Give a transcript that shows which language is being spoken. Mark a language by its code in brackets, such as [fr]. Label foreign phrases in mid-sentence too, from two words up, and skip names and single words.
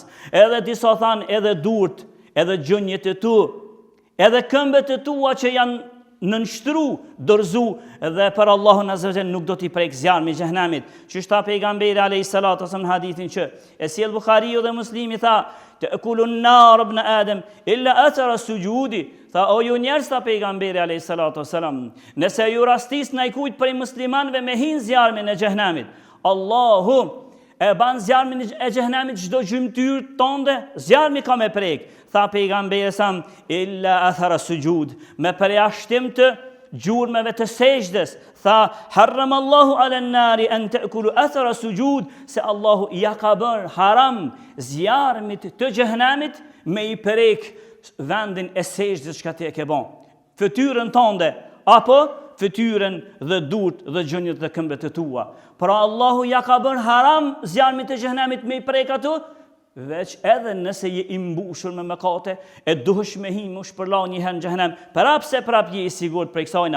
[sq] Edhe disa thanë edhe durt, edhe gjunjët e tu, edhe këmbët e tua që janë nënshtru, dorzu, dhe për Allahun [ar] عز وجل [sq] nuk do t'i prek zjarmi i xhehenamit. Që shta pejgamberi [ar] عليه الصلاة والسلام [sq] në hadithin që e sjell Buhariu dhe Muslimi tha: [ar] "تأكل النار ابن آدم إلا أثر السجود." [sq] Tha o ju njerëz, tha pejgamberi [ar] عليه الصلاة والسلام, [sq] nëse ju rastis ndaj kujt prej muslimanëve me hin zjarmin e xhehenamit, Allahu e ban zjarmin e xhehenamit çdo gjymtyr tënde, zjarmi ka me prek. Tha pejgamberi sam [ar] إلا أثر السجود, [sq] me përjashtim të gjurmeve të sejdës. [ar] Tha حرم الله على النار أن تأكل أثر السجود, [sq] se Allahu ja ka bërë haram zjarmit të xhehenamit me i prek vendin e sejdës që ti e ke bën. Fytyrën tënde apo fytyrën dhe durt dhe gjunjët dhe këmbët e tua. Pra Allahu ja ka bërë haram zjarmit të xhehenamit me i prek ato, veç edhe nëse je i mbushur me mëkate, e duhesh me himu shpërla një herë në xhehenem, prapse prap je i sigurt prej kësajna.